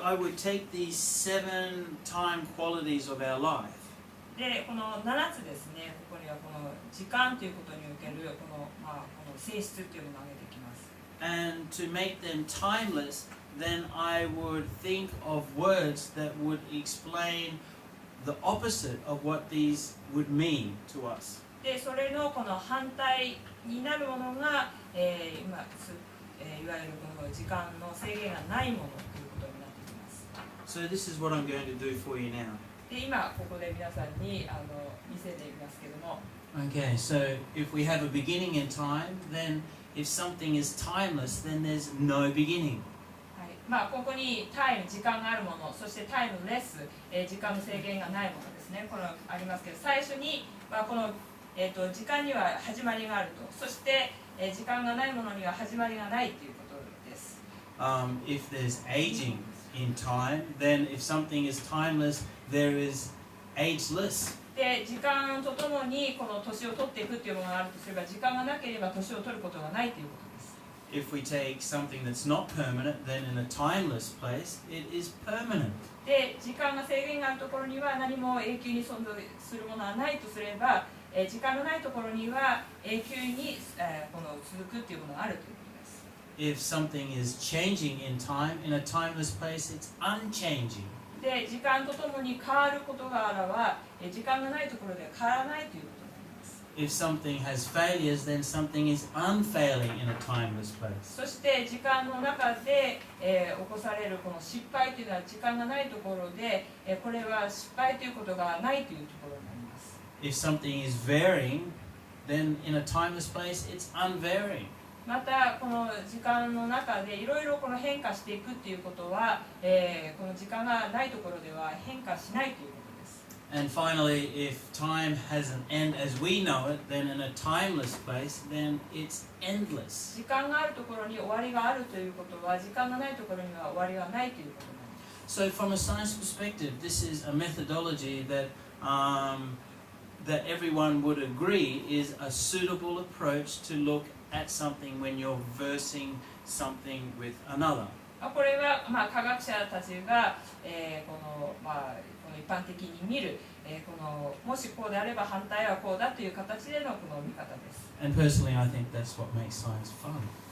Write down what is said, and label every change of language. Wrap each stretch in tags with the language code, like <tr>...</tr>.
<en>So I would take these 7 time qualities of our life.</en> <ja>でこの7つですね、ここにはこの時間ということにおけるこの、この性質というものを挙げてきます。</ja> <en>And to make them timeless, then I would think of words that would explain the opposite of what these would mean to us.</en> <ja>でそれのこの反対になるものが、いわゆるこの時間の制限がないものということになってきます。</ja> <en>So this is what I'm going to do for you now.</en> <ja>で今ここで皆さんに見せていますけども。</ja> <en>Okay, so if we have a beginning in time, then if something is timeless, then there's no beginning.</en> <ja>はい、ここにタイム、時間があるもの、そしてタイムレス、時間の制限がないものですね。これありますけど、最初に、この時間には始まりがあると、そして、時間がないものには始まりがないということです。</ja> <en>If there's aging in time, then if something is timeless, there is ageless.</en> <ja>で時間とともにこの年を取っていくというものがあるとすれば、時間がなければ年を取ることがないということです。</ja> <en>If we take something that's not permanent, then in a timeless place, it is permanent.</en> <ja>で時間が制限があるところには何も永久に存在するものはないとすれば、時間のないところには永久に、この続くというものがあるということです。</ja> <en>If something is changing in time, in a timeless place, it's unchanging.</en> <ja>で時間とともに変わることがあらば、時間がないところでは変わらないということになります。</ja> <en>If something has failures, then something is unfailing in a timeless place.</en> <ja>そして時間の中で、起こされるこの失敗というのは時間がないところで、これは失敗ということがないというところになります。</ja> <en>If something is varying, then in a timeless place, it's unvarying.</en> <ja>またこの時間の中でいろいろこの変化していくっていうことは、この時間がないところでは変化しないということです。</ja> <en>And finally, if time has an end as we know it, then in a timeless place, then it's endless.</en> <ja>時間があるところに終わりがあるということは、時間がないところには終わりがないということなんです。</ja> <en>So from a science perspective, this is a methodology that that everyone would agree is a suitable approach to look at something when you're versing something with another.</en> <ja>これは、科学者たちが、この一般的に見る、もしこうであれば反対はこうだという形でのこの見方です。</ja> <en>And personally, I think that's what makes science fun.</en>